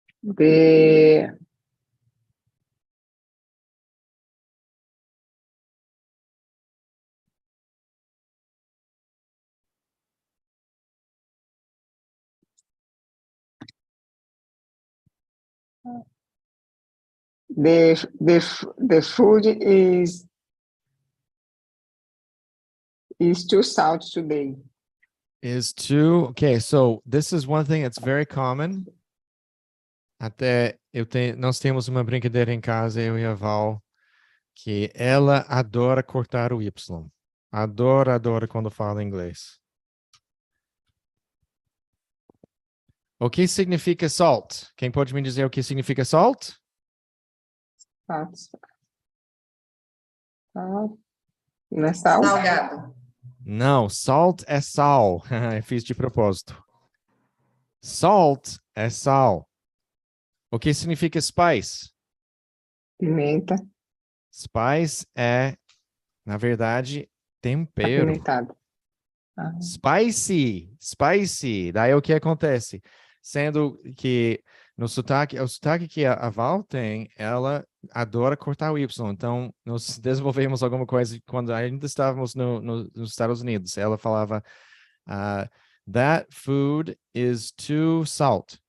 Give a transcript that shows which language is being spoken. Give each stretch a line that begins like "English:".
English: The food is too salt today. Is too, okay, so this is one thing that's very common.
Portuguese: Até nós temos uma brincadeira em casa, eu e a Val, que ela adora cortar o Y. Adora quando fala inglês. O que significa salt? Quem pode me dizer o que significa salt?
English: Salt.
Portuguese: Salt. Não é sal? Salgado. Não, salt é sal. Eu fiz de propósito. Salt é sal. O que significa spice? Pimenta. Spice é, na verdade, tempero. Apimentado. Spicy. Daí o que acontece? Sendo que no sotaque, o sotaque que a Val tem, ela adora cortar o Y. Então, nós desenvolvemos alguma coisa quando ainda estávamos nos Estados Unidos. Ela falava,
English: that food is too salt.